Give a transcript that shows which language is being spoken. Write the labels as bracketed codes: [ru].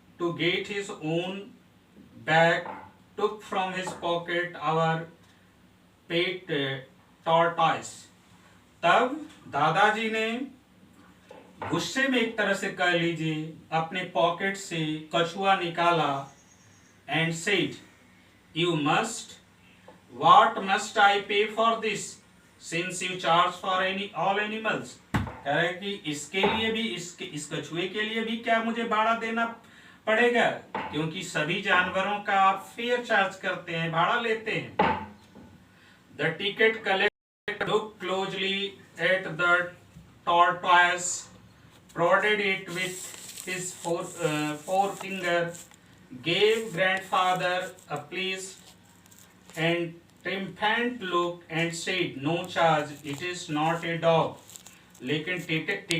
[en] to get his own back, took from his pocket our pet tortoise. [hi] तब दादाजी ने गुस्से में एक तरह से कह लीजिए अपने पॉकेट से कछुआ निकाला [en] And said, you must, what must I pay for this since you charge for all animals. [hi] कह रहे कि इसके लिए भी इस कछुए के लिए भी क्या मुझे भाड़ा देना पड़ेगा, क्योंकि सभी जानवरों का आप फेयर चार्ज करते हैं, भाड़ा लेते हैं। [en] The ticket collector look closely at the tortoise, prodded it with his forefinger, gave grandfather a pleased and triumphant look and said, no charge, it is not a dog. [hi] लेकिन ticket